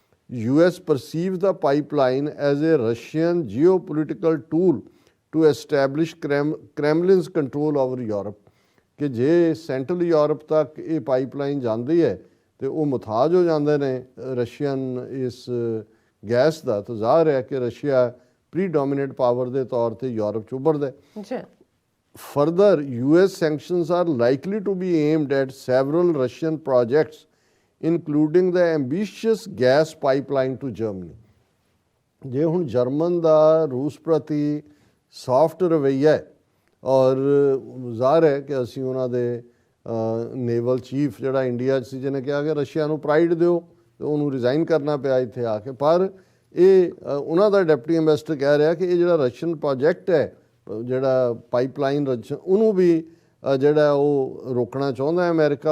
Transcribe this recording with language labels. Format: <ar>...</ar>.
<en>US perceives the pipeline as a Russian geopolitical tool to establish Kremlin's control over Europe,</en> <pa>ਕਿ ਜੇ central Europe ਤੱਕ ਇਹ pipeline ਜਾਂਦੀ ਹੈ ਤੇ ਉਹ ਮੁਤਾਜ ਹੋ ਜਾਂਦੇ ਨੇ ਰਸ਼ੀਅਨ ਇਸ ਗੈਸ ਦਾ, ਤਾਂ ਜ਼ਾਹਰ ਹੈ ਕਿ ਰਸ਼ੀਆ ਪ੍ਰੀਡੋਮੀਨੇਟ ਪਾਵਰ ਦੇ ਤੌਰ ਤੇ ਯੂਰਪ 'ਚ ਉੱਭਰਦਾ ਹੈ।</pa> <en>Further, US sanctions are likely to be aimed at several Russian projects, including the ambitious gas pipeline to Germany।</en> <pa>ਜੇ ਹੁਣ ਜਰਮਨ ਦਾ ਰੂਸ ਪ੍ਰਤੀ ਸੌਫਟ ਰਵੱਈਆ ਹੈ ਔਰ ਜ਼ਾਹਰ ਹੈ ਕਿ ਅਸੀਂ ਉਹਨਾਂ ਦੇ ਨੇਵਲ ਚੀਫ ਜਿਹੜਾ ਇੰਡੀਆ 'ਚ ਸੀ ਜਿਹਨੇ ਕਿਹਾ ਕਿ ਰਸ਼ੀਆ ਨੂੰ ਪ੍ਰਾਈਡ ਦਿਓ, ਤੇ ਉਹਨੂੰ ਰਿਜ਼ਾਈਨ ਕਰਨਾ ਪਿਆ ਇੱਥੇ ਆ ਕੇ। ਪਰ ਇਹ ਉਹਨਾਂ ਦਾ ਡਿਪਟੀ ਐਂਬੈਸਡਰ ਕਹਿ ਰਿਹਾ ਕਿ ਇਹ ਜਿਹੜਾ ਰਸ਼ੀਅਨ ਪ੍ਰੋਜੈਕਟ ਹੈ, ਜਿਹੜਾ ਪਾਈਪਲਾਈਨ ਉਹਨੂੰ ਵੀ ਜਿਹੜਾ ਉਹ ਰੋਕਣਾ ਚਾਹੁੰਦਾ ਹੈ ਅਮਰੀਕਾ।</pa>